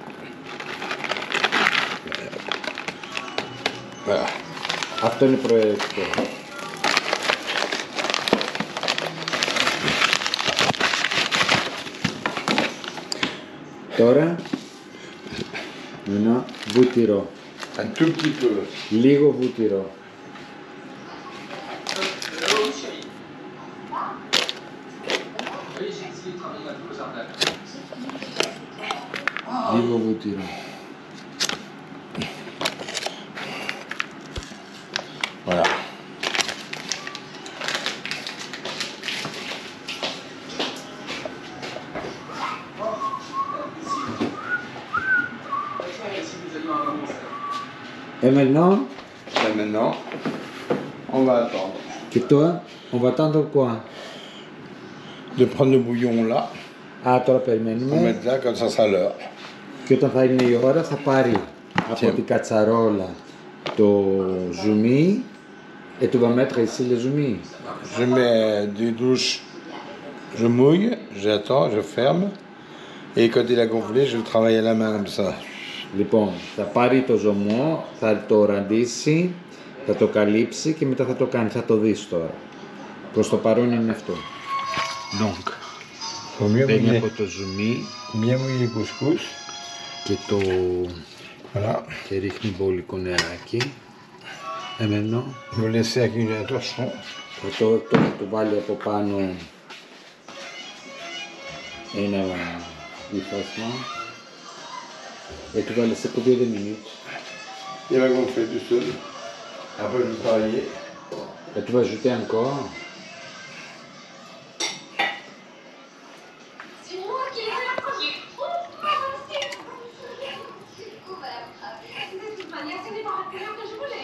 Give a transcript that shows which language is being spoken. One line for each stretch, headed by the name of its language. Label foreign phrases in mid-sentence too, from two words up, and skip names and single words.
French: Voilà.
Greek: Αυτό είναι προαιρετικό. Τώρα ένα βούτυρο.
French: Un tout petit peu.
Greek: Λίγο βούτυρο. Λίγο βούτυρο.
French: Voilà. Et maintenant, Et maintenant, on va attendre
Greek: και τώρα,
French: on va attendre quoi? de prendre le bouillon là,
Greek: Α, τώρα
French: on
Greek: περιμένουμε
French: met là comme ça sera l'heure.
Greek: και όταν θα είναι η ώρα θα πάρει από την κατσαρόλα το ζουμί
French: et tu vas mettre ici le zoumi. Je mets des douches, je mouille, j'attends, je ferme. Et quand il a gonflé, je le travaille à la main comme ça.
Greek: Λοιπόν, θα πάρει το ζωμό, θα το ραντίσει, θα το καλύψει και μετά θα το κάνει, θα το δεις τώρα. Προς το παρόν είναι αυτό.
French: Donc, Faut mieux
Greek: παίρνει
French: mouiller,
Greek: από το ζουμί
French: bien mouiller le couscous.
Greek: και το...
French: Voilà.
Greek: και ρίχνει μπόλικο νεράκι. Εμένα.
French: Vous le laissez avec un torchon.
Greek: Θα το βάλει από πάνω ένα υφάσμα.
French: Et tu vas laisser combien de minutes? Il va gonfler tout seul. Après, je vais travailler. Et tu vas ajouter encore. C'est moi qui ai la première. De toute manière, ce n'est pas la couleur que je voulais.